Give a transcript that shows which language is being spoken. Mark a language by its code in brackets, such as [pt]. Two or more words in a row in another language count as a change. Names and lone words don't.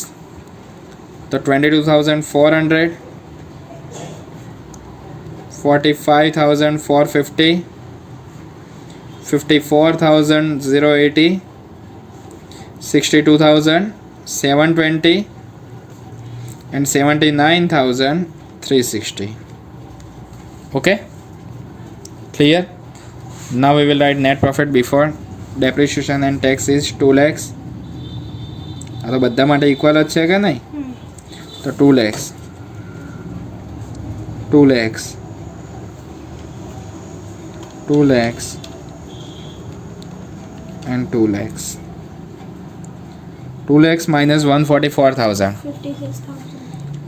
[en] So 22,400, 45,450, 54,080, 62,720 and 79,360. Okay, clear? Now we will write net profit before depreciation and tax is 2 lakhs. [gu] આ તો બધા માટે ઇક્વલ જ છે કે નહીં? [en] તો 2 lakhs, 2 lakhs, 2 lakhs and 2 lakhs. 2 lakhs minus 144,000. 56,000.